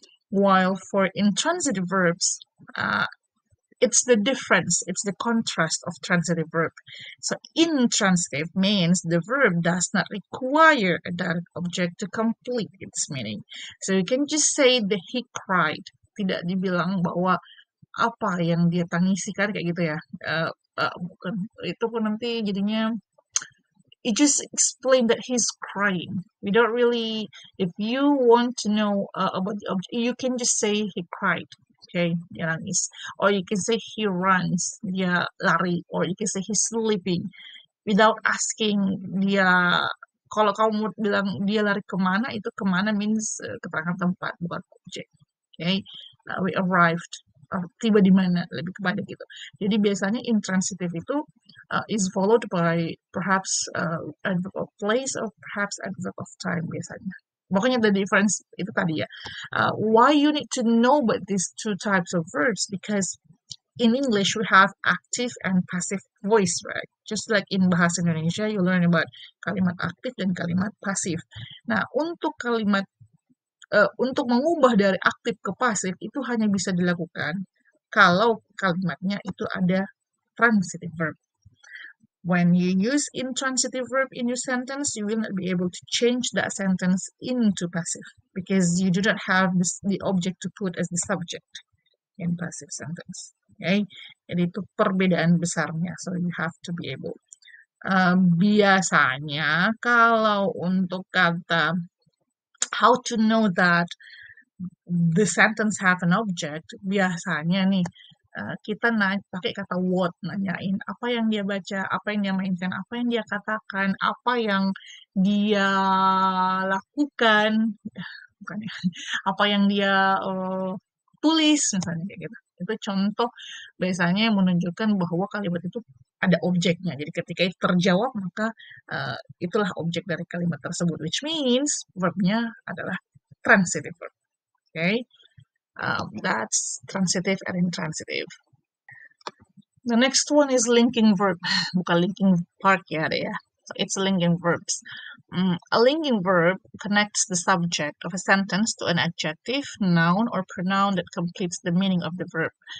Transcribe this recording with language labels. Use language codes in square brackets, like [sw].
[en] While for intransitive verbs, it's the difference, it's the contrast of transitive verb. So intransitive means the verb does not require a direct object to complete its meaning. So you can just say that he cried. [id] Tidak dibilang bahwa apa yang dia tangisi, kan kayak gitu ya. Bukan itu pun nanti jadinya [en] it just explain that he's crying. We don't really, if you want to know about the object, you can just say he cried. Okay, [id] dia nangis. [en] Or you can say he runs, [id] dia lari. [en] Or you can say he's sleeping, without asking dia. [id] Kalau kamu bilang dia lari kemana, itu kemana means keterangan tempat, bukan objek. [en] Okay, we arrived, [id] tiba di mana, lebih kepada gitu. Jadi biasanya [en] intransitive itu is followed by perhaps adverb of place or perhaps adverb of time biasanya. [id] Pokoknya [en] the difference itu tadi ya. Why you need to know about these two types of verbs? Because in English we have active and passive voice, right? Just like in bahasa Indonesia you learn about [id] kalimat aktif dan kalimat pasif. Nah, untuk kalimat untuk mengubah dari aktif ke pasif itu hanya bisa dilakukan kalau kalimatnya itu ada transitive verb. [en] When you use intransitive verb in your sentence, you will not be able to change that sentence into passive because you do not have the object to put as the subject in passive sentence. [id] Okay, jadi itu perbedaan besarnya. [en] So you have to be able. [id] Biasanya kalau untuk kata [en] how to know that the sentence have an object, [id] biasanya nih kita pakai kata what, nanyain apa yang dia baca, apa yang dia mainkan, apa yang dia katakan, apa yang dia lakukan, bukan ya, apa yang dia tulis misalnya kayak gitu. Itu contoh biasanya yang menunjukkan bahwa kalimat itu ada objeknya. Jadi ketika itu terjawab, maka itulah objek dari kalimat tersebut, [en] which means [id] verbnya adalah transitive verb. [en] Okay? That's transitive and intransitive. The next one is linking verb. [id] Bukan linking part ya, ada ya. [en] So it's linking verbs. A linking verb connects the subject of a sentence to an adjective, noun, or pronoun that completes the meaning of the verb.